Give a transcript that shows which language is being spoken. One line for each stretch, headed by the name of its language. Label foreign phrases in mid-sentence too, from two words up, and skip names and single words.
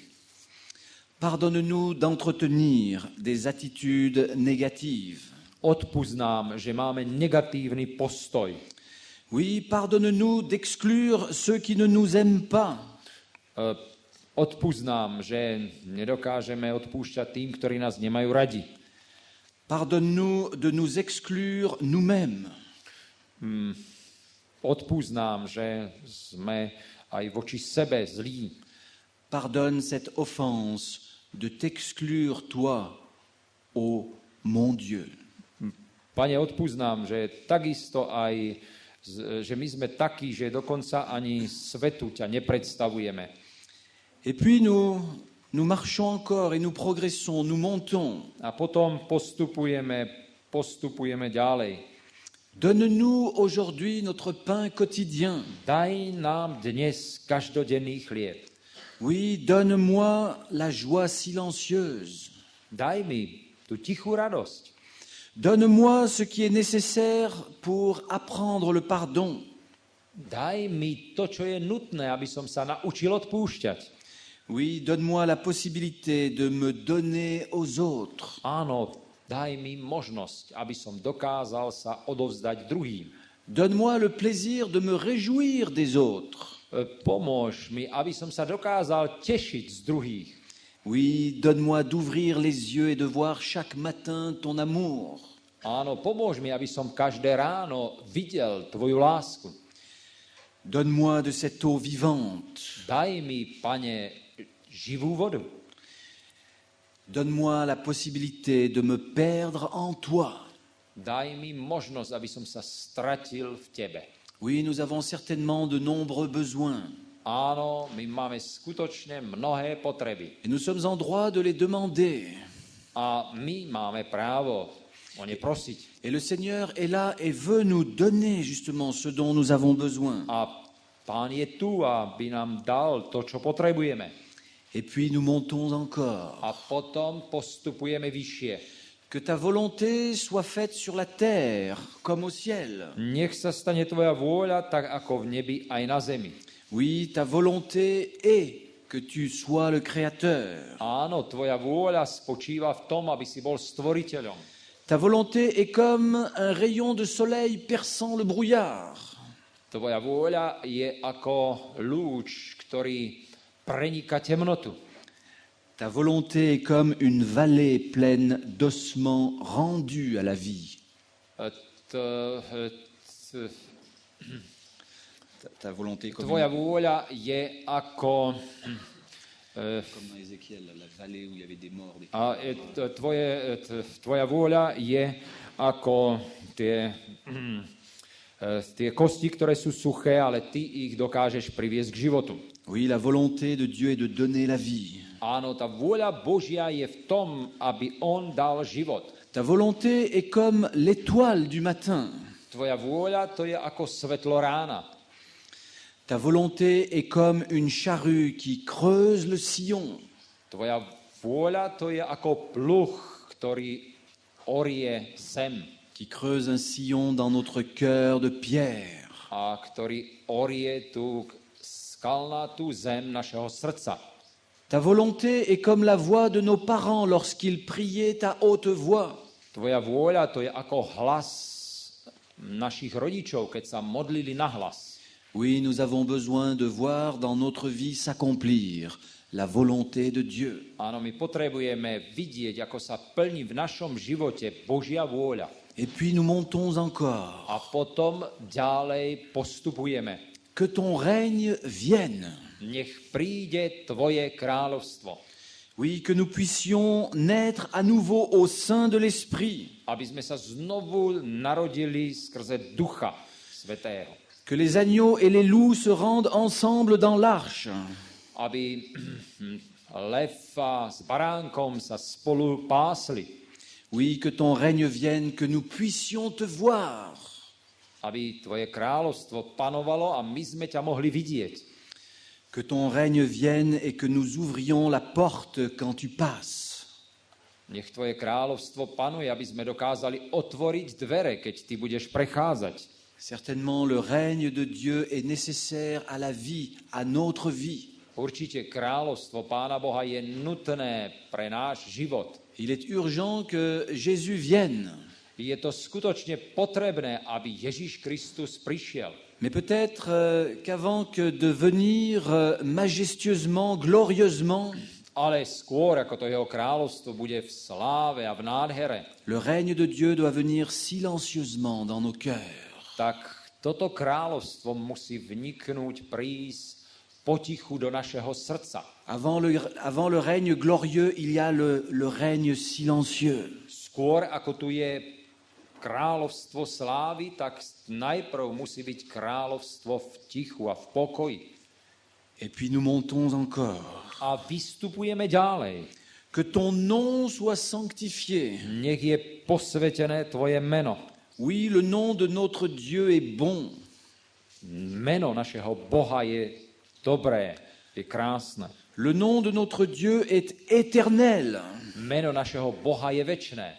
French: Pardonne-nous d'entretenir des attitudes négatives.
Slovak: Odpusť nám, že máme negatívny postoj.
French: Oui, pardonne-nous d'exclure ceux qui ne nous aiment pas.
Slovak: Odpusť nám, že nedokážeme odpúšťať tým, ktorí nás nemajú radi.
French: Pardonne-nous de nous exclure nous-mêmes.
Slovak: Odpusť nám, že sme aj voči sebe zlí.
French: Pardonne cette offense de t'exclure toi, ô mon Dieu.
Slovak: Pane, odpusť nám, že takisto aj, že my sme takí, že dokonca ani svetu ťa nepredstavujeme.
French: Et puis nous marchons encore et nous progressons, nous montons.
Slovak: A potom postupujeme ďalej.
French: Donne-nous aujourd'hui notre pain quotidien.
Slovak: Daj nám dnes každodenný chlieb.
French: Oui, donne-moi la joie silencieuse.
Slovak: Daj mi tú tichú radosť.
French: Donne-moi ce qui est nécessaire pour apprendre le pardon.
Slovak: Daj mi to, čo je nutné, aby som sa naučil odpúšťať.
French: Oui, donne-moi la possibilité de me donner aux autres.
Slovak: Áno, daj mi možnosť, aby som dokázal sa odovzdať druhým.
French: Donne-moi le plaisir de me réjouir des autres.
Slovak: Pomôž mi, aby som sa dokázal tešiť z druhých.
French: Oui, donne-moi d'ouvrir les yeux et de voir chaque matin ton amour.
Slovak: Áno, pomôž mi, aby som každé ráno videl tvoju lásku.
French: Donne-moi de cette eau vivante.
Slovak: Daj mi, Pane, živú vodu.
French: Donne-moi la possibilité de me perdre en toi.
Slovak: Daj mi možnosť, aby som sa stratil v tebe.
French: Oui, nous avons certainement de nombreux besoins.
Slovak: Áno, my máme skutočne mnohé potreby.
French: Et nous sommes en droit de les demander.
Slovak: A my máme právo o ne prosiť.
French: Et le Seigneur est là et veut nous donner justement ce dont nous avons besoin.
Slovak: A Pán je tu, aby nám dal to, čo potrebujeme.
French: Et puis nous montons encore.
Slovak: A potom postupujeme vyššie.
French: Que ta volonté soit faite sur la terre comme au ciel.
Slovak: Nech sa stane tvoja vôľa tak ako v nebi aj na zemi.
French: Oui, ta volonté est que tu sois le créateur.
Slovak: Áno, tvoja vôľa spočíva v tom, aby si bol stvoriteľom.
French: Ta volonté est comme un rayon de soleil perçant le brouillard.
Slovak: Tvoja vôľa je ako lúč, ktorý preniká temnotu.
French: Ta volonté est comme une vallée pleine d'ossements rendus à la vie. Ta volonté comme
Slovak: Tvoja vôľa je ako...
French: comme dans Ézéchiel, la vallée où il y avait des morts.
Slovak: Tvoja vôľa je ako tie kosti, ktoré sú suché, ale ty ich dokážeš priviesť k životu.
French: Oui, la volonté de Dieu est de donner la vie.
Slovak: Áno, tá vôľa Božia je v tom, aby on dal život.
French: Ta volonté est comme l'étoile du matin.
Slovak: Tvoja vôľa to je ako svetlo rána.
French: Ta volonté est comme une charrue qui creuse le sillon.
Slovak: Tvoja vôľa to je ako pluh, ktorý orie zem.
French: Qui creuse un sillon dans notre cœur de pierre.
Slovak: A ktorý orie tú skalnatú zem našeho srdca.
French: Ta volonté est comme la voix de nos parents lorsqu'ils priaient à haute voix.
Slovak: Tvoja vôľa to je ako hlas našich rodičov, keď sa modlili na hlas.
French: Oui, nous avons besoin de voir dans notre vie s'accomplir la volonté de Dieu.
Slovak: Áno, my potrebujeme vidieť, ako sa plní v našom živote Božia vôľa.
French: Et puis nous montons encore.
Slovak: A potom ďalej postupujeme.
French: Que ton règne vienne.
Slovak: Nech príde tvoje kráľovstvo.
French: Oui, que nous puissions naître à nouveau au sein de l'Esprit.
Slovak: Aby sme sa znovu narodili skrze Ducha Svätého.
French: Que les agneaux et les loups se rendent ensemble dans l'arche.
Slovak: Aby lev s baránkom sa spolu pásli.
French: Oui, que ton règne vienne, que nous puissions te voir.
Slovak: Aby tvoje kráľovstvo panovalo a my sme ťa mohli vidieť.
French: Que ton règne vienne et que nous ouvrions la porte quand tu passes.
Slovak: Nech tvoje kráľovstvo panuje, aby sme dokázali otvoriť dvere, keď ty budeš prechádzať.
French: Certainement, le règne de Dieu est nécessaire à la vie, à notre vie.
Slovak: Určite kráľovstvo Pána Boha je nutné pre náš život.
French: Il est urgent que Jésus vienne.
Slovak: Je to skutočne potrebné, aby Ježiš Kristus prišiel.
French: Mais peut-être qu'avant que de venir majestueusement, glorieusement,
Slovak: ale skôr, ako to jeho kráľovstvo bude v sláve a v nádhere,
French: le règne de Dieu doit venir silencieusement dans nos cœurs.
Slovak: Tak toto kráľovstvo musí vniknúť, prísť potichu do našeho srdca.
French: Avant le règne glorieux, il y a le règne silencieux.
Slovak: Skôr, ako tu je kráľovstvo slávy, tak najprv musí byť kráľovstvo v tichu a v pokoji.
French: Et puis nous montons encore.
Slovak: A vystupujeme ďalej.
French: Que ton nom soit sanctifié.
Slovak: Nech je posvetené tvoje meno.
French: Oui, le nom de notre Dieu est bon.
Slovak: Meno našeho Boha je dobré, je krásne.
French: Le nom de notre Dieu est éternel.
Slovak: Meno našeho Boha je večné.